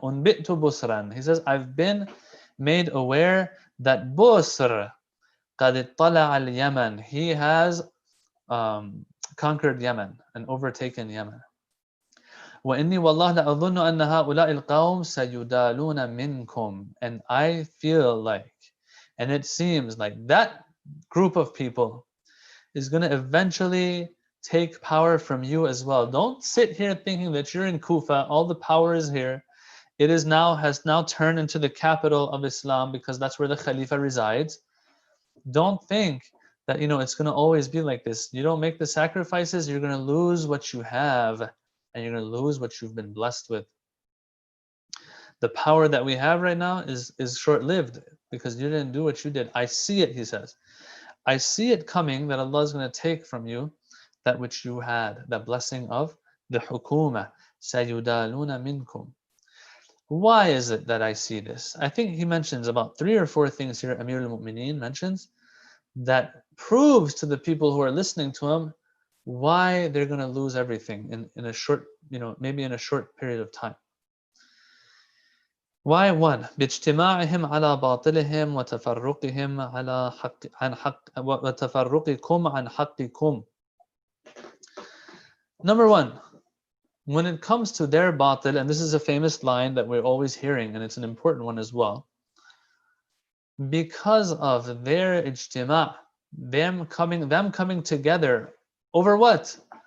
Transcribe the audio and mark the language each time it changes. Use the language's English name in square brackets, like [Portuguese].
[Arabic] Unbitu busran. [English] He says, I've been made aware that Busr [Arabic] qad ittala al-Yaman. [English] He has conquered Yemen and overtaken Yemen. [Arabic] وإني والله لأظن أن هؤلاء القوم سيدالون منكم. [English] And I feel like, and it seems like that group of people is going to eventually take power from you as well. Don't sit here thinking that you're in Kufa, all the power is here. It has now turned into the capital of Islam because that's where the Khalifa resides. Don't think that it's going to always be like this. You don't make the sacrifices, you're going to lose what you have, and you're going to lose what you've been blessed with. The power that we have right now is short-lived because you didn't do what you did. I see it, he says. I see it coming that Allah is going to take from you that which you had, that blessing of the hukuma. [Arabic] Sayudaluna minkum. [English] Why is it that I see this? I think he mentions about 3 or 4 things here. Amir al-Mu'mineen mentions that proves to the people who are listening to him why they're going to lose everything in a short, maybe in a short period of time. Why? 1. [Arabic] باجتماعهم على باطلهم وتفرقهم على وتفرقكم عن حقكم. [English] Number 1, when it comes to their batil, and this is a famous line that we're always hearing, and it's an important one as well, because of their ijtima', them coming together over what?